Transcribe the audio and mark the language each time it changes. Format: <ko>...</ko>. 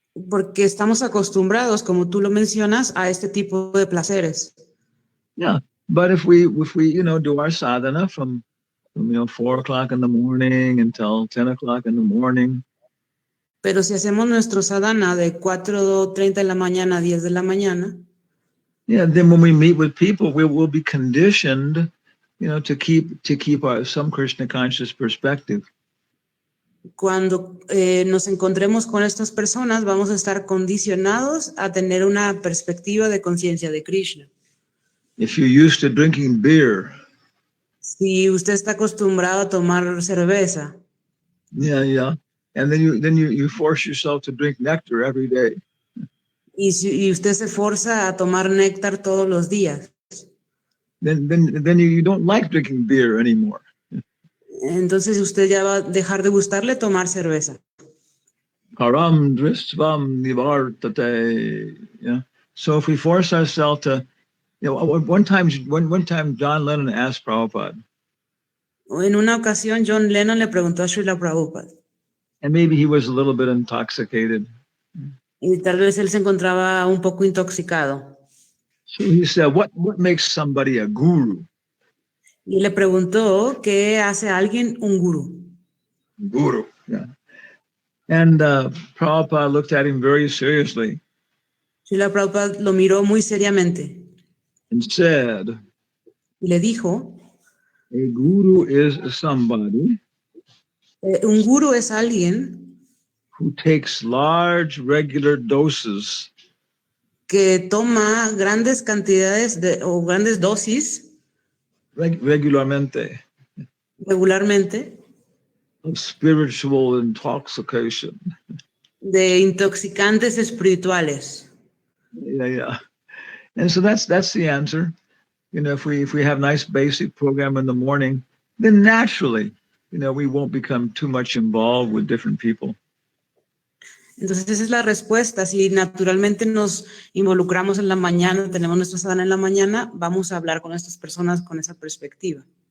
<es>Porque estamos acostumbrados, como tú lo mencionas, a este tipo de placeres.</es> <en>Yeah, but if we do our sadhana from 4 o'clock in the morning until 10 o'clock in the morning.</en> <es>Pero si hacemos nuestro sadhana de 4:30 de la mañana a 10 de la mañana.</es> <en>Yeah, then when we meet with people, we will be conditioned, to keep some Krishna conscious perspective.</en> <es>Cuando nos encontremos con estas personas, vamos a estar condicionados a tener una perspectiva de conciencia de Krishna.</es> <en>If you're used to drinking beer.</en> <es>Si usted está acostumbrado a tomar cerveza.</es> <en>Yeah. And then you force yourself to drink nectar every day.</en> <es>y usted se forza a tomar néctar todos los días,</es> <en>then you don't like drinking beer anymore.</en> <es>entonces usted ya va a dejar de gustarle tomar cerveza.</es> <sa>Param dristvam nivartate. Yeah.</sa> <en>So if we force ourselves to, one time John Lennon asked Prabhupada,</en> <es>En una ocasión, John Lennon le preguntó a Srila Prabhupada,</es> <en>and maybe he was a little bit intoxicated.</en> <es>y tal vez él se encontraba un poco intoxicado.</es> <en>So he said, what makes somebody a guru?</en> <es>Y le preguntó qué hace a alguien un gurú.</es> <en>Guru. Yeah. And Prabhupada looked at him very seriously</en> <es>Srila Prabhupada lo miró muy seriamente</es> <en>and said,</en> <es>y le dijo,</es> <en>a guru is somebody</en> <es>un gurú es alguien</es> <en>who takes large regular doses</en> <es>que toma grandes cantidades o grandes dosis regularmente regularmente</es> <en>of spiritual intoxication.</en> <es>de intoxicantes espirituales.</es> <en>Yeah. And so that's the answer. If we have nice basic program in the morning, then naturally, we won't become too much involved with different people.</en> <es>Entonces esa es la respuesta. Si naturalmente nos involucramos en la mañana, tenemos nuestra sadhana en la mañana, vamos a hablar con estas personas con esa perspectiva.</es>